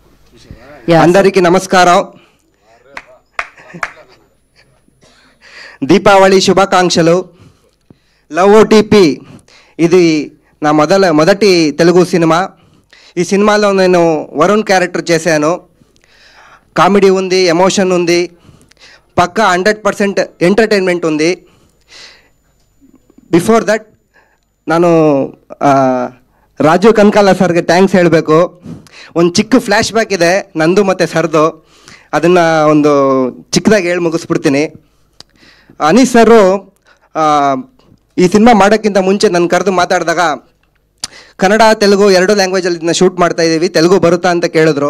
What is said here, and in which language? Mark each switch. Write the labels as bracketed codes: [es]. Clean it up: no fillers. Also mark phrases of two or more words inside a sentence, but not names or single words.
[te] అందరికీ నమస్కారం. దీపావళి శుభాకాంక్షలు. లవ్ ఓటీపీ ఇది నా మొదటి తెలుగు సినిమా. ఈ సినిమాలో నేను వరుణ్ క్యారెక్టర్ చేశాను. కామెడీ ఉంది, ఎమోషన్ ఉంది, పక్కా 100% ಎಂಟರ್ಟೈನ್ಮೆಂಟ್ ఉంది. [en] before that [kn] ನಾನು ರಾಜೀವ್ ಕನಕಾಲ ಸರ್ಗೆ ಥ್ಯಾಂಕ್ಸ್ ಹೇಳಬೇಕು. ಒಂದು ಚಿಕ್ಕ [en] flash back [kn] ಇದೆ ನಂದು ಮತ್ತು ಸರ್ದು, ಅದನ್ನು ಒಂದು ಚಿಕ್ಕದಾಗಿ ಹೇಳಿ ಮುಗಿಸ್ಬಿಡ್ತೀನಿ. ಅನೀಸ್ ಸರು ಈ ಸಿನಿಮಾ ಮಾಡೋಕ್ಕಿಂತ ಮುಂಚೆ ನನ್ನ ಕರೆದು ಮಾತಾಡಿದಾಗ ಕನ್ನಡ ತೆಲುಗು 2 ಲ್ಯಾಂಗ್ವೇಜಲ್ಲಿ ಇದನ್ನ ಶೂಟ್ ಮಾಡ್ತಾಯಿದ್ದೀವಿ, ತೆಲುಗು ಬರುತ್ತಾ ಅಂತ ಕೇಳಿದ್ರು.